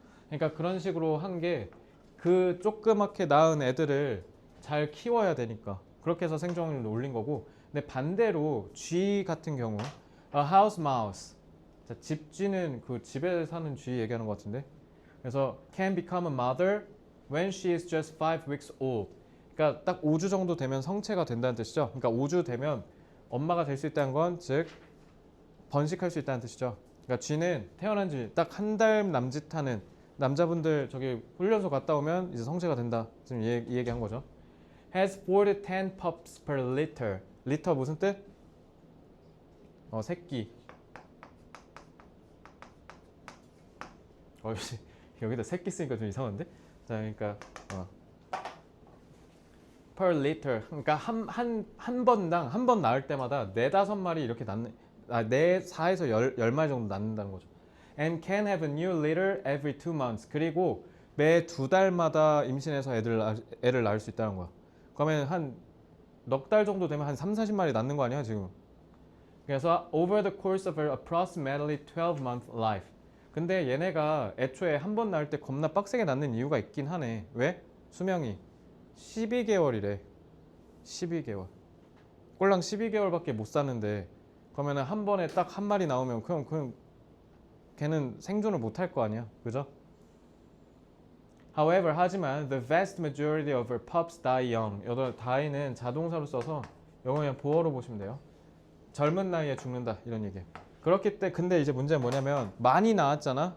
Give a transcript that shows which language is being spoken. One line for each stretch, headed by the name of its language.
Korean: 그러니까 그런 식으로 한 게 그 조그맣게 낳은 애들을 잘 키워야 되니까 그렇게 해서 생존 확률을 올린 거고. 근데 반대로 쥐 같은 경우
English: a house mouse,
Korean: 자, 집쥐는 그 집에 사는 쥐 얘기하는 것 같은데. 그래서
English: can become a mother when she is just 5 weeks old.
Korean: 그러니까 딱 5주 정도 되면 성체가 된다는 뜻이죠. 그러니까 5주 되면 엄마가 될 수 있다는 건 즉 번식할 수 있다는 뜻이죠. 그러니까 쥐는 태어난 지 딱 한 달 남짓하는 남자분들 저기 훈련소 갔다 오면 이제 성체가 된다. 지금 이 얘기한 거죠.
English: Has 4 to 10 pups per litter.
Korean: 리터 무슨 뜻? 새끼. 여기다 새끼 쓰니까 좀 이상한데? 자, 그러니까
English: per liter.
Korean: 그러니까 한 번당 한 번 낳을 때마다 4-5마리 이렇게 낳는 4에서 10마리 정도 낳는다는 거죠.
English: And can have a new litter every 2 months.
Korean: 그리고 매 2달마다 임신해서 애를 낳을 수 있다는 거야. 그러면 한 넉 달 정도 되면 한 3-40마리 낳는 거 아니야, 지금? 그래서
English: over the course of her approximately 12-month life.
Korean: 근데 얘네가 애초에 한 번 낳을 때 겁나 빡세게 낳는 이유가 있긴 하네. 왜? 수명이 12개월이래. 12개월. 꼴랑 12개월밖에 못 사는데 그러면 한 번에 딱 한 마리 나오면 그냥 걔는 생존을 못 할 거 아니야. 그죠?
English: However,
Korean: 하지만
English: the vast majority of her pups die young.
Korean: 여기 die는 자동사로 써서 이거 그냥 보어로 보시면 돼요. 젊은 나이에 죽는다 이런 얘기예요. 그렇기 때문에 근데 이제 문제는 뭐냐면 많이 나왔잖아.